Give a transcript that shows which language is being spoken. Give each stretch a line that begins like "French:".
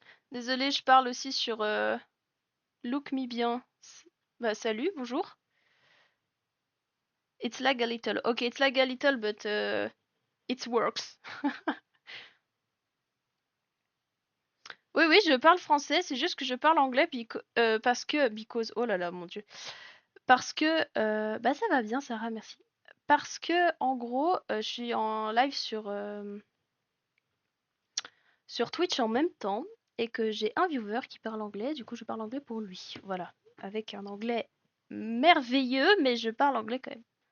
French: Désolée, je parle aussi sur Look Me Bien. Bah salut, bonjour.
English: It's lag a little. Okay, it's lag a little, but it works.
French: Oui, oui, je parle français, c'est juste que je parle anglais
English: because,
French: oh là là, mon Dieu. Parce que, bah ça va bien, Sarah, merci. Parce que, en gros, je suis en live sur Twitch en même temps et que j'ai un viewer qui parle anglais, du coup je parle anglais pour lui. Voilà, avec un anglais merveilleux, mais je parle anglais quand même.